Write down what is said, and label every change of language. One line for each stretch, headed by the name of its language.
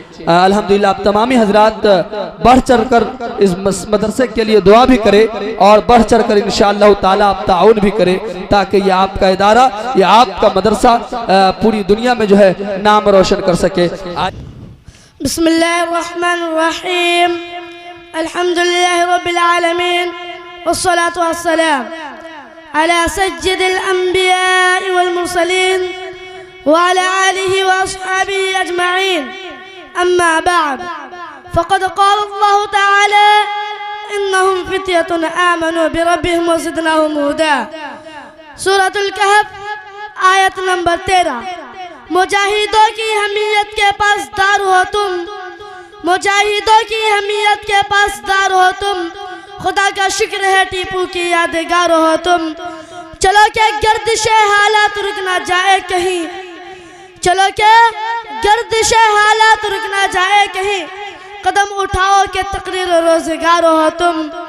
Urdu: الحمدللہ آپ تمامی حضرات بڑھ چڑھ کر اس مدرسے کے لیے دعا بھی کرے اور بڑھ چڑھ کر انشاءاللہ تعالی آپ تعاون بھی کرے تاکہ یہ آپ کا ادارہ، یہ آپ کا مدرسہ پوری دنیا میں جو ہے نام روشن کر سکے.
Arabic: بسم اللہ الرحمن الرحیم. الحمدللہ رب العالمین والصلاة والسلام على سيد الأنبياء والمرسلين وعلى آله وأصحابه أجمعين. أما بعد، فقد قال الله تعالى إنهم فتية آمنوا بربهم وزدناهم هدى.
Urdu: سورة الكهف آیت نمبر 13. مجاہدوں کی حمیت کے پاس دار ہو تم، مجاہدوں کی حمیت کے پاس دار ہو تم، خدا کا شکر ہے ٹیپو کی یادگار ہو تم. چلو کہ گردش حالات رک نہ جائے کہیں، چلو کہ گردش حالات رک نہ جائے کہیں، قدم اٹھاؤ کہ تقریر روزگار ہو تم.